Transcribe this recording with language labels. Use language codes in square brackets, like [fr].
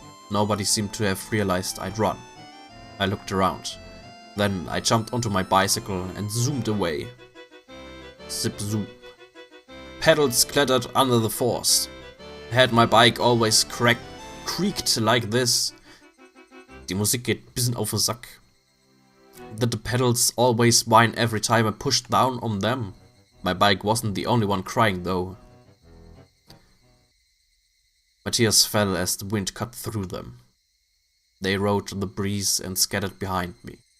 [en] Nobody seemed to have realized I'd run. I looked around. Then I jumped onto my bicycle and zoomed away. Zip zoom. Pedals clattered under the force. Had my bike always creaked like this? [de] Die Musik geht bisschen auf den Sack. [en] Did the pedals always whine every time I pushed down on them? My bike wasn't the only one crying though. My tears fell as the wind cut through them. They rode the breeze and scattered behind me.